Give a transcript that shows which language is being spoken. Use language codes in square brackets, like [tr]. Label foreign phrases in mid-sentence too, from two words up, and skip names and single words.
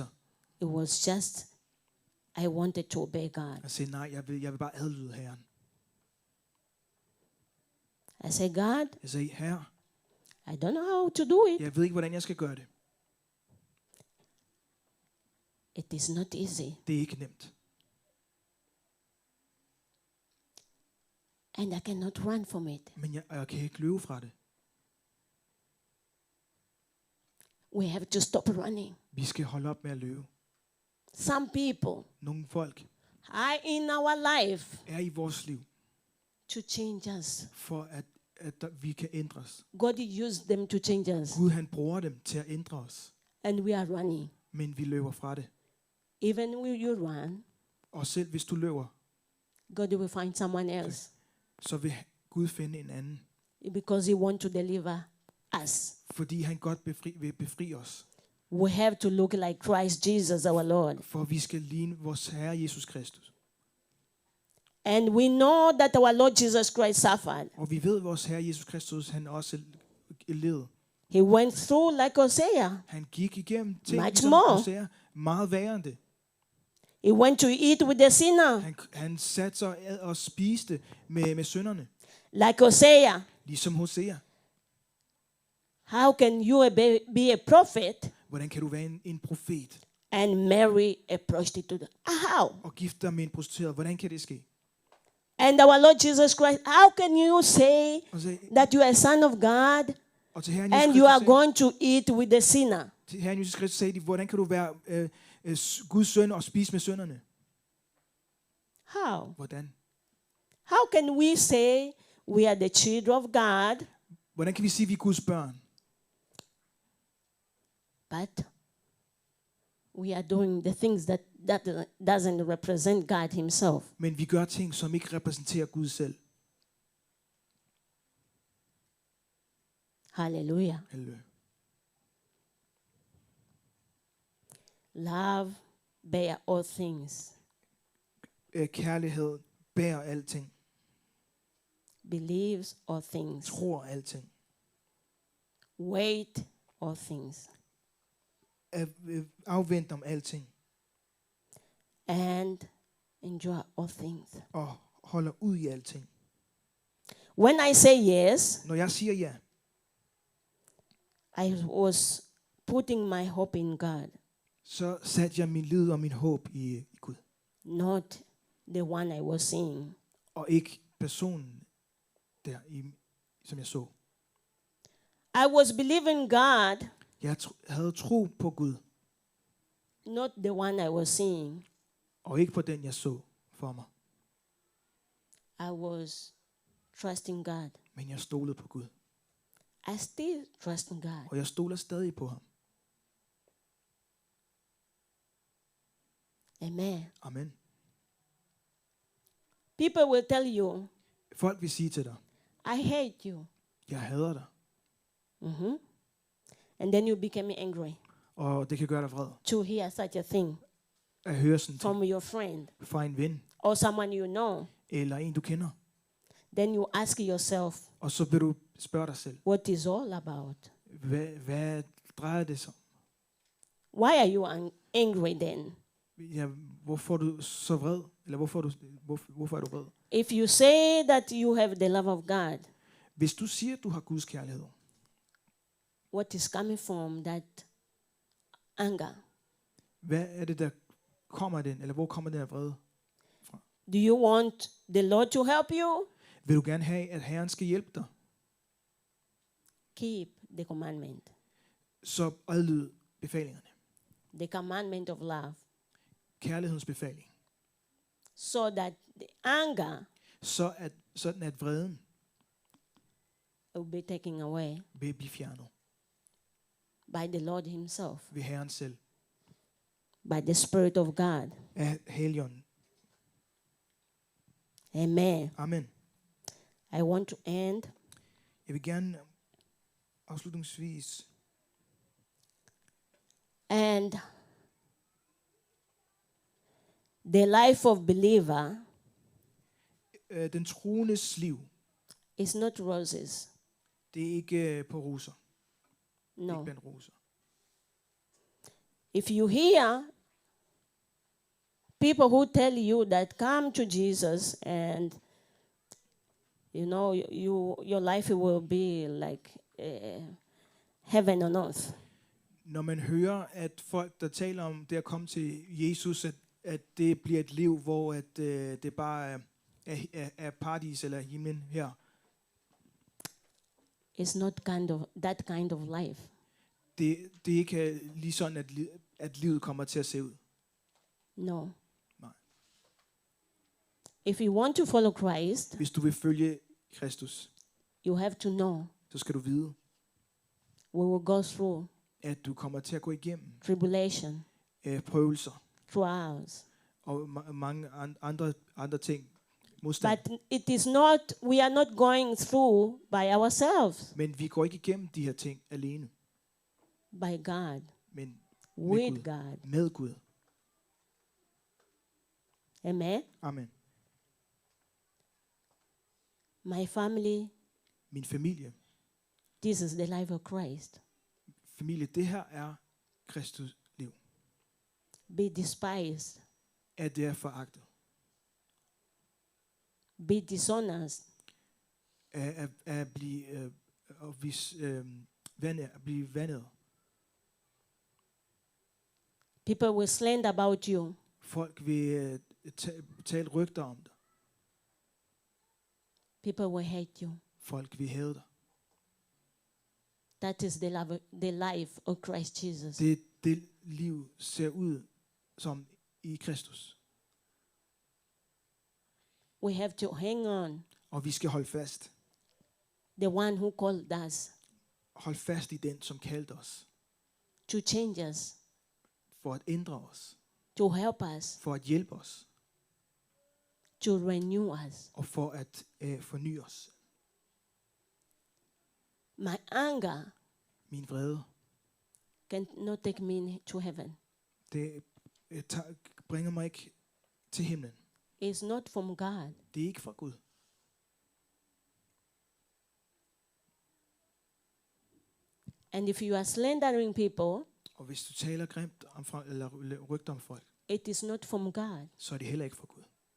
[en] It was just, I wanted to obey God. [da] Jeg sagde, nej, jeg vil bare adlyde Herren. [en] I said, God, [da] Jeg sagde, herre, [en] I don't know how to do it. [da] jeg ved ikke, hvordan jeg skal gøre det. [en] It is not easy. [da] Det er ikke nemt. [en] And I cannot run from it. [da] Men jeg kan ikke løbe fra det. [en] We have to stop running. [da] Vi skal holde op med at løbe. [en] Some people [da] Nogle folk [en] are in our life [da] er i vores liv, [en] to change us. [da] for at vi kan ændres. [en] God used them to change us. [da] Gud han bruger dem til at ændre os, [en] And we are running. [da] men vi løber fra det. [en] Even when you run, [da] Og selv hvis du løber, [en] God will find someone else. [da] så vil Gud finde en anden. [en] Because he wants to deliver us. [da] Fordi han godt vil befri os. [en] We have to look like Christ Jesus our Lord. [da] For vi skal ligne vores Herre Jesus Kristus. [en] And we know that our Lord Jesus Christ suffered. [da] Og vi ved, at vores Herre Jesus Kristus, han også led. [en] He went through like Hosea. [da] Han gik igennem ting, [en] Much [da] ligesom [en] more. [da] Hosea, meget værre end det. [en] He went to eat with the sinner. [da] Han satte sig og spiste med synderne. [en] Like Hosea. [da] Ligesom Hosea. [en] How can you be a prophet [da] Hvordan kan du være en profet [en] and marry a prostitute? How? [da] og gifte dig med en prostitueret? Hvordan kan det ske? [en] And our Lord Jesus Christ, how can you say [da] Og, så, [en] that you are a son of God [da] og til Herren [en] and Jesus you are [da] Kristus, [en] going to eat with the sinner? [da] til Herren Jesus Kristus sagde de, hvordan kan du være Guds søn og spise med synderne? [en] How? [da] Hvordan? [en] How can we say we are the children of God, [da] Hvordan kan vi sige, at vi er Guds børn? [en] but we are doing the things that doesn't represent God himself? [da] Men vi gør ting, som ikke repræsenterer Gud selv. [en] Hallelujah. [da] Halleluja. [en] Love bear all things, [da] Kærlighed bærer alting. [en] believes all things, [da] Tror alting. [en] wait all things, [da] Afvent om alting. [en] and endure all things. [da] og holder ud i alting. [en] When I say yes, [da] Når jeg siger ja, [en] I was putting my hope in God, [da] så satte jeg min lid og min håb i Gud, [en] not the one I was seeing. [da] og ikke personen der, som jeg så. [en] I was believing God, [da] Jeg havde tro på Gud, [en] not the one I was seeing. [da] og ikke på den, jeg så for mig. [en] I was trusting God. [da] Men jeg stolede på Gud, [en] I still trusting God. [da] og jeg stoler stadig på ham. [en] Amen. [da] Amen. [en] People will tell you, [da] Folk vil sige til dig, [en] I hate you. [da] jeg hader dig, [en] And then you become angry [da] og det kan gøre dig vred [en] to hear such a thing [da] at høre sådan [en] from [da] ting [en] your friend [da] fra en ven, [en] or someone you know. [da] eller en, du kender. [en] Then you ask yourself, [da] Og så vil du spørge dig selv, [en] what is all about? [da] hvad drejer det sig om? [en] Why are you angry then? [da] Ja, hvorfor er du så vred? Eller hvorfor er du vred? [en] If you say that you have the love of God, [da] Hvis du siger, at du har Guds kærlighed, [en] what is coming from that anger? [da] hvad er det, der kommer af den? Eller hvor kommer den af vrede? [en] Do you want the Lord to help you? [da] Vil du gerne have, at Herren skal hjælpe dig? [en] Keep the commandment, [da] Så adlyd befalingerne. [en] the commandment of love, [da] Kærlighedens befaling. [en] so that the anger [da] Sådan at vreden [en] will be taken away [da] vil blive fjernet [en] by the Lord himself, [da] ved Herren selv. [en] by the Spirit of God. [da] Af Helligånden. [en] Amen. [da] Amen. [en] I want to end [da] Jeg vil gerne afslutningsvis [en] and the life of believer [da] den troendes liv. [en] is not roses. [da] Det er ikke på roser. [en] No. [da] Ikke blandt roser. [en] If you hear people who tell you that come to Jesus and you know your life will be like heaven on earth, [da] Når man hører, at folk, der taler om det at komme til Jesus, at det bliver et liv, hvor at, det bare er paradis eller himlen her, [en] it's not that kind of life. [da] det er ikke lige sådan, at livet kommer til at se ud. [en] No. [da] Nej. [en] If you want to follow Christ, [da] Hvis du vil følge Kristus, [en] you have to know [da] så skal du vide, [en] we will go through [da] at du kommer til at gå igennem [en] tribulation, [da] prøvelser [en] trials. [da] og mange andre ting. Modstand. [en] But it is not, we are not going through by ourselves, [da] Men vi går ikke igennem de her ting alene, [en] by God, [da] men [en] with [da] Gud. [en] God. [da] Med Gud. [en] Amen. [da] Amen. [en] My family, [da] Min familie. [en] this is the life of Christ. [da] Familie, det her er Kristus liv. [en] Be despised, [da] At det er foragtet. [en] be dishonest, [da] At blive vandet. [en] people will slander about you. [da] Folk vil tale rygter om dig. [en] People will hate you. [da] Folk vil hade dig. [en] That is the life of Christ Jesus. [da] Det liv ser ud som i Kristus. [en] We have to hang on. [da] Og vi skal holde fast. [en] The one who called us [da] Hold fast i den, som kaldte os. [en] to change us, [da] For at ændre os. [en] to help us, [da] For at hjælpe os. [en] to renew us. [da] Og for at forny os. [en] My anger [da] Min vrede, [en] cannot take me to heaven. [da] det bringer mig ikke til himlen. [en] It's not from God. [da] Det er ikke fra Gud. [en] And if you are slandering people, [da] Og hvis du taler grimt om eller rygter om folk, [en] it is not from God. [da] så er det heller ikke fra Gud.